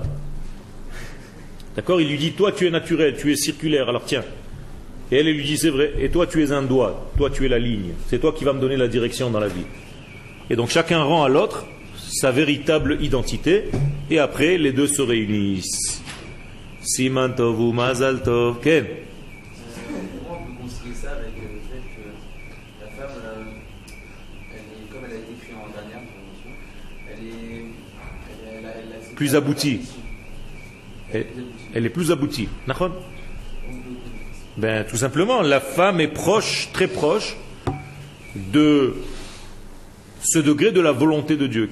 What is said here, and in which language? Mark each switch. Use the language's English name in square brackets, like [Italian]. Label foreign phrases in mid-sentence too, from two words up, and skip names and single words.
[French] D'accord? Il lui dit toi tu es naturel, tu es circulaire, alors tiens. Et elle lui dit c'est vrai, et toi tu es un doigt, toi tu es la ligne. C'est toi qui vas me donner la direction dans la vie. Et donc chacun rend à l'autre sa véritable identité. Et après les deux se réunissent. [Hebrew] סימן טוב ou מזל טוב. כן? [French] Plus aboutie. Elle est plus aboutie. Ben, tout simplement, la femme est proche, très proche de ce degré de la volonté de Dieu.